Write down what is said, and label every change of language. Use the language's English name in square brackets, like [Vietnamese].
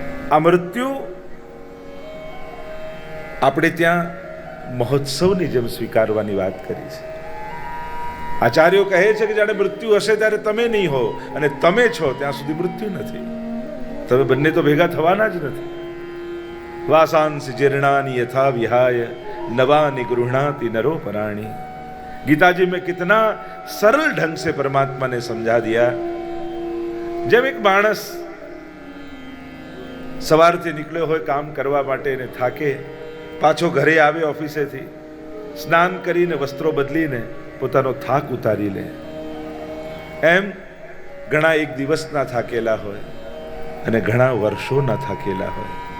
[Gujarati] આ મૃત્યુ આપણે ત્યાં મહોત્સવની જેમ સ્વીકારવાની વાત કરી છે. આચાર્યો કહે છે કે જ્યારે મૃત્યુ હશે ત્યારે તમે નહીં હો, અને તમે છો ત્યાં સુધી મૃત્યુ નથી. તમે બંને તો ભેગા થવાના જ નથી. [Sanskrit] વાસાંસि જીર્ણાની યથા વિહાય નવાની ગૃહણાતિ નરો પરાણી. [Hindi] गीता जी में कितना सरल ढंग से परमात्मा ने समझा दिया. [Gujarati] જેમ એક માણસ સવારથી નીકળ્યો હોય કામ કરવા માટે ને થાકે, પાછો ઘરે આવે ઓફિસેથી, સ્નાન કરીને વસ્ત્રો બદલીને પોતાનો થાક ઉતારી લે, એમ ઘણા એક દિવસના થાકેલા હોય અને ઘણા વર્ષોના થાકેલા હોય.